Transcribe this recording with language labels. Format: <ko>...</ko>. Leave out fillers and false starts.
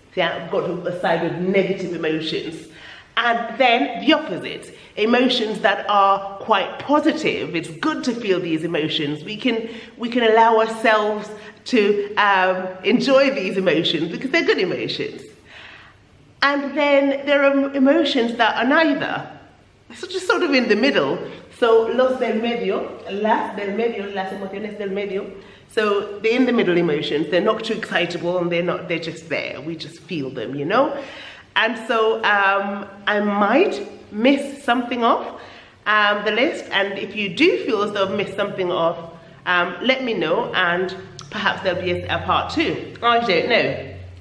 <en>See, I've got a side of negative emotions. And then the opposite, emotions that are quite positive. It's good to feel these emotions. We can allow ourselves to enjoy these emotions because they're good emotions. And then there are emotions that are neither. It's just sort of in the middle.</en> <es>So los del medio, las emociones del medio.</es> <en>So they're in the middle emotions. They're not too excitable and they're just there. We just feel them, you know? And so I might miss something off the list, and if you do feel as though I've missed something off, let me know, and perhaps there'll be a part two. I don't know.</en>